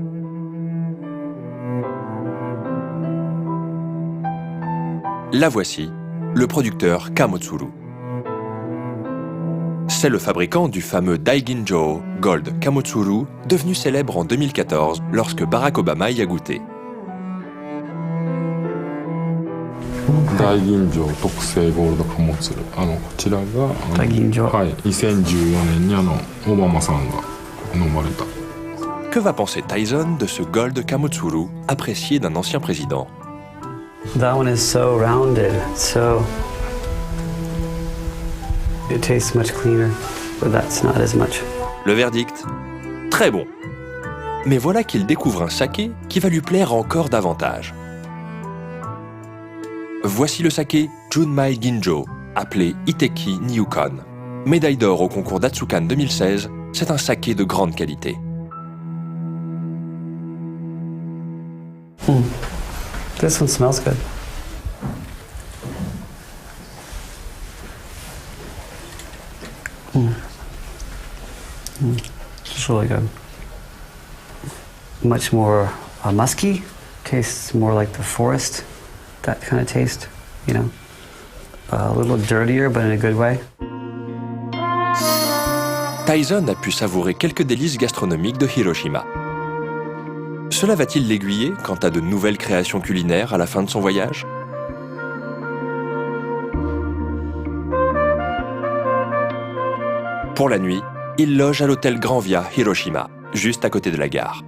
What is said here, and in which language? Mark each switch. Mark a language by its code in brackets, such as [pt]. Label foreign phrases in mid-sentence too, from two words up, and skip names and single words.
[fr] La voici, le producteur Kamotsuru. C'est le fabricant du fameux Daiginjo Gold Kamotsuru, devenu célèbre en 2014 lorsque Barack Obama y a goûté. [ja] 大吟醸特製ゴールド貨物こちらが大吟醸はい、2014年にオバマさんが飲まれた。 [fr] Que va penser Tyson de ce Gold Kamotsuru, apprécié d'un ancien président? [en] That one is so rounded, so it tastes much cleaner, but that's not as much. [fr] Le verdict? Très bon. Mais voilà qu'il découvre un saké qui va lui plaire encore davantage. Voici le saké Junmai Ginjo, appelé Iteki Nyukon. Médaille d'or au concours d'Atsukan 2016, c'est un saké de grande qualité. [en] This one smells good. It's really good. Much more musky. Tastes more like the forest. That kind of taste, you know. A little dirtier, but in a good way. [fr] Tyson a pu savourer quelques délices gastronomiques de Hiroshima. Cela va-t-il l'aiguiller quant à de nouvelles créations culinaires à la fin de son voyage? Pour la nuit, il loge à l'hôtel Grand Via Hiroshima, juste à côté de la gare.